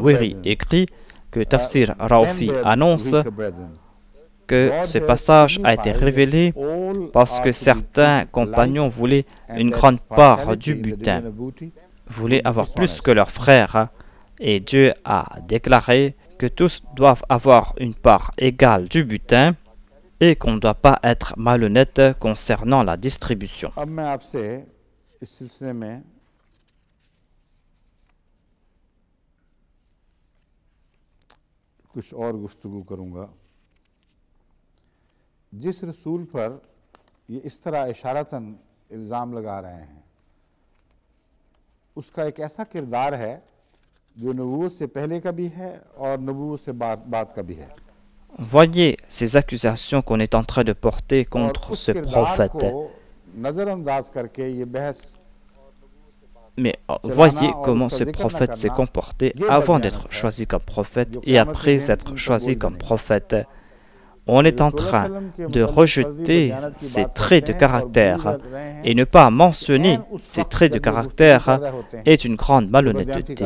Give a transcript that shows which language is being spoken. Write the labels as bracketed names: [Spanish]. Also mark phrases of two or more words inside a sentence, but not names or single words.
[French] Weri écrit que Tafsir Raufi annonce que ce passage a été révélé parce que certains compagnons voulaient une grande part du butin. voulaient avoir plus que leurs frères, et Dieu a déclaré que tous doivent avoir une part égale du butin et qu'on ne doit pas être malhonnête concernant la distribution. [Hindi] अब मैं आपसे इस सिलसिले में कुछ और गुफ्तगू करूंगा जिस रसूल पर ये इस तरह इशारतन इल्ज़ाम लगा रहे हैं उसका एक ऐसा किरदार है जो नबूवत से पहले का भी है और नबूवत से बाद का भी है. [French] Voyez ces accusations qu'on est en train de porter contre ce prophète. [Hindi] नजरअंदाज करके ये बहस [French] Mais voyez comment ce prophète s'est comporté avant d'être choisi comme prophète et après être choisi comme prophète. On est en train de rejeter ces traits de caractère et ne pas mentionner ces traits de caractère est une grande malhonnêteté.